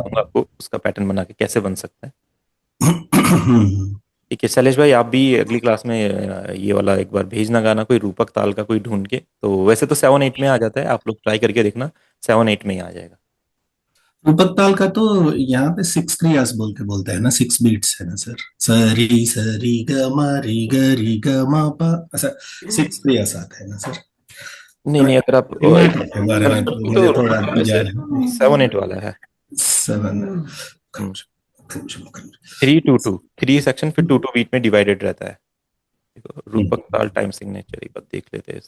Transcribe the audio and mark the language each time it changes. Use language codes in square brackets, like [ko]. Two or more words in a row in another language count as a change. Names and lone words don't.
[hi] बताऊंगा आपको उसका पैटर्न बना के कैसे बन सकता है। ठीक है शैलेश भाई, आप भी अगली क्लास में ये वाला एक बार भेजना गाना, कोई रूपक ताल का कोई ढूंढ के। तो वैसे तो 7 8 में आ जाता है, आप लोग ट्राई करके देखना, 7 8 में ही आ जाएगा। रूपक ताल का तो यहाँ पे सिक्स क्रियास बोल के बोलते हैं ना, 6 बीट्स है ना सर। सरी सरी ग मा री ग मा पा, ऐसा 6 क्रियास आते हैं ना सर। नहीं नहीं, अगर आप कर्नाटक के बारे में तो मुझे तो थोड़ा वैसे ज्ञान है। 7 8 वाला है। 7 3 2 2 3 सेक्शन, फिर 2 2 बीट में डिवाइडेड रहता है। देखो, रूपक ताल टाइम सिग्नेचर एक बार देख लेते हैं।